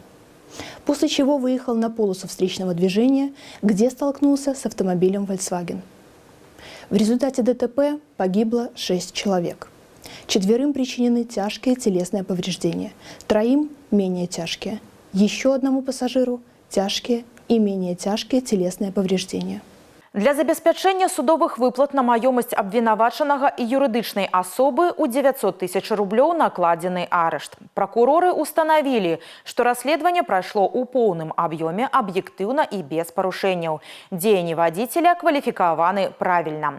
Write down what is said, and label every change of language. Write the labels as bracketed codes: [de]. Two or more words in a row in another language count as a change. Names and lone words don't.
[ru] После чего выехал на полосу встречного движения, где столкнулся с автомобилем Volkswagen. В результате ДТП погибло 6 человек. 4 причинены тяжкие телесные повреждения, 3 менее тяжкие. Еще одному пассажиру тяжкие и менее тяжкие телесные повреждения. [be] Для забеспячэння судовых выплат на маёмасць абвінавачанага і юрыдычнай асобы ў 900 000 рублёў накладзены арышт. Пракуроры установілі, што расследаванне прайшло ў поўным аб'ёме, аб'ектыўна і без парушэнняў. Дзеянні вадзіцеля кваліфікаваны правільна.